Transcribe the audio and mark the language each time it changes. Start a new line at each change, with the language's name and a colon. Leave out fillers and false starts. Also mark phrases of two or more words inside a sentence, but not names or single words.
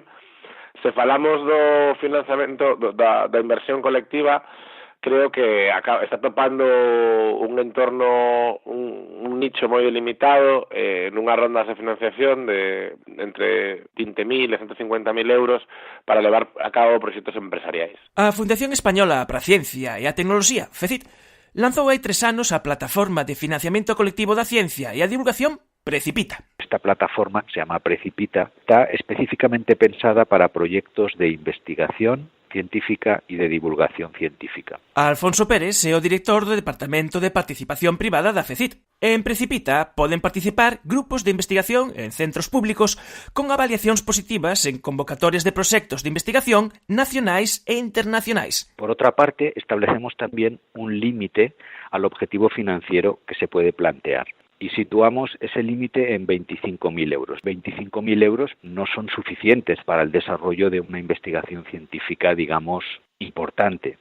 Galician: Se falamos do financiamento da inversión colectiva, creo que está topando un entorno, un nicho moi limitado, nunhas rondas de financiación de entre 20.000 e 150.000 euros para levar a cabo proxectos empresariais. A Fundación Española para a Ciencia e a Tecnoloxía, FECIT, lanzou hai 3 anos a plataforma de financiamento colectivo da ciencia e a divulgación Precipita.
Spanish: Esta plataforma, que se llama Precipita, está específicamente pensada para proyectos de investigación científica y de divulgación científica.
Galician: Alfonso Pérez é o director do Departamento de Participación Privada da FECIT. En Precipita poden participar grupos de investigación en centros públicos con avaliacións positivas en convocatorias de proxectos de investigación nacionais e internacionais.
Spanish: Por otra parte, establecemos también un límite al objetivo financiero que se puede plantear. Y situamos ese límite en 25.000 euros. 25.000 euros no son suficientes para el desarrollo de una investigación científica, digamos, importante.